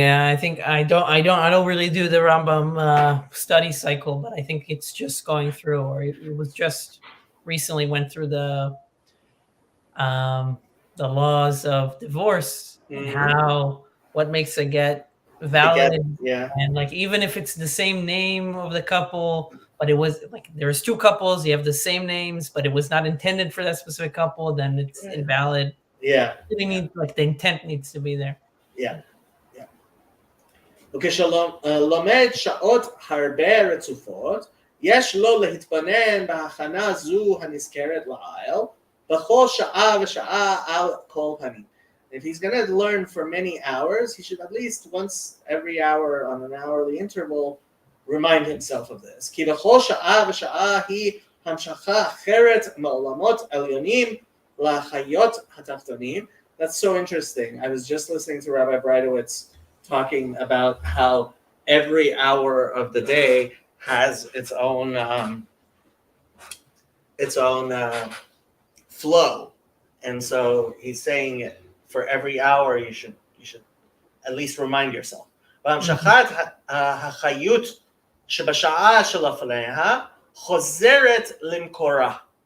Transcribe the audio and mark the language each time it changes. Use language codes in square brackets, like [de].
[en] I think I don't really do the Rambam study cycle, but I think it's just going through, or it was just recently went through the laws of divorce and how what makes a get valid, and like even if it's the same name of the couple, but it was like there's two couples, you have the same names, but it was not intended for that specific couple, then it's invalid. Really need, like, the intent needs to be there. [he] וכשלומד שעות הרבה רצופות, יש לו להתבונן בהכנה זו הנזכרת לעיל, בכל שעה ושעה על כל פנים. [en] If he's going to learn for many hours, he should at least once every hour on an hourly interval remind himself of this. [he] כי בכל שעה ושעה היא המשכה אחרת מעולמות עליונים לחיות התחתונים. [en] That's so interesting. I was just listening to Rabbi Breitowitz talking about how every hour of the day has its own flow, and so he's saying for every hour you should at least remind yourself. [he] והמשכת החיות שבשעה שלפניה חוזרת למקורה.